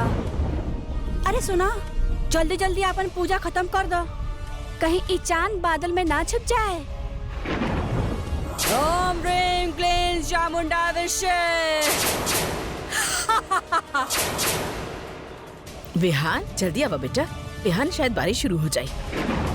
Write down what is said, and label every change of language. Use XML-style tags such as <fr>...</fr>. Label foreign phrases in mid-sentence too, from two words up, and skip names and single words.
<bho>अरे सुना, जल्दी जल्दी अपन पूजा खत्म कर दो, कहीं ई चांद बादल में ना छुप जाए।</bho> <sa>ओम ह्रीं क्लीं चामुंडा विच्चे।</sa> <bho>विहान जल्दी आवा बेटा, विहान शायद बारिश शुरू हो जाए।</bho>